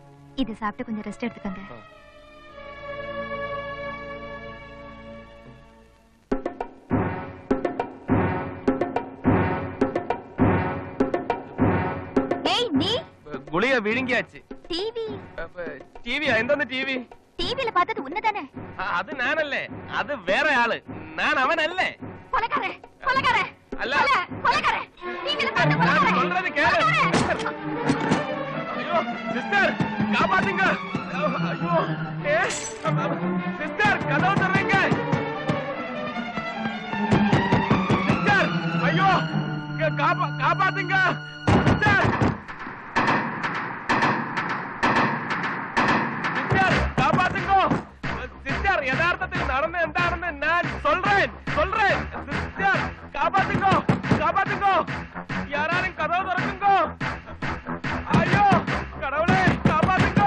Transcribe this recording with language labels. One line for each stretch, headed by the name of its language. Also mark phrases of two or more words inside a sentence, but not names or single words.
Tamil: இது சாப்பிட்டு கொஞ்சம் ரெஸ்ட் எடுத்துக்கங்க. ஏய் நீ
Malayalam: ഗുളിക വിഴുങ്ങിയാச்சு.
Tamil: டிவி
Malayalam: ടിവിയാ? എന്തോന്ന് ടിവി?
Tamil: டிவில பார்த்தது உன்னதானே?
Malayalam: അത് ഞാനല്ലേ, അത് വേറെ ആള്. ഞാൻ അവനല്ലേ.
Tamil: கொலைகாரே கொலைகாரே
Malayalam: അല്ല,
Tamil: கொலைகாரே டிவில பார்த்த
Malayalam: ഞാൻ
Tamil: கொலைகாரே. சொல்றது கேளு. ஐயோ சிஸ்டர் காப்பாத்துங்க. ஐயோ சிஸ்டர் கதவு தர்றீங்க சிஸ்டர். ஐயோ காப்பாத்துங்க சிஸ்டர். சிஸ்டர் காப்பாத்துங்க சிஸ்டர்.
Malayalam: യഥാർത്ഥത്തിൽ നടന്ന എന്താണെന്ന് ഞാൻ சொல்றேன்.
Tamil: சிஸ்டர் காப்பாத்துங்க காப்பாத்துங்க. யாராலும் கதவு திறக்குங்க. ஐயோ கடவுளே காப்பாத்துங்க.